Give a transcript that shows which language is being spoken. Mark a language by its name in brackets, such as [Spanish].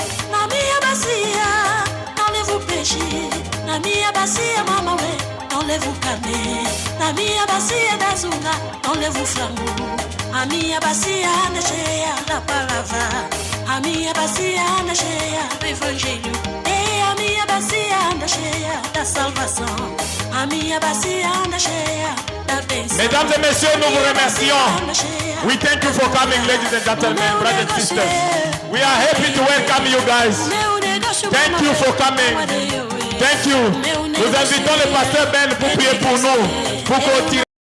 [Portuguese] Na minha bacia não levo peixe, na minha bacia, mamãe, não levo carne, na minha bacia da zunga não levo frango. A minha bacia anda cheia da palavra, a minha bacia anda cheia do evangelho, e a minha bacia anda cheia da salvação, a minha bacia anda cheia da bênção. [French] Mesdames et messieurs, nous vous remercions. [English] We thank you for coming, ladies and gentlemen, brothers and sisters. We are happy to welcome you guys. Thank you for coming. Thank you. [French] Nous invitons le pasteur Ben pour prier pour nous, pour continuer.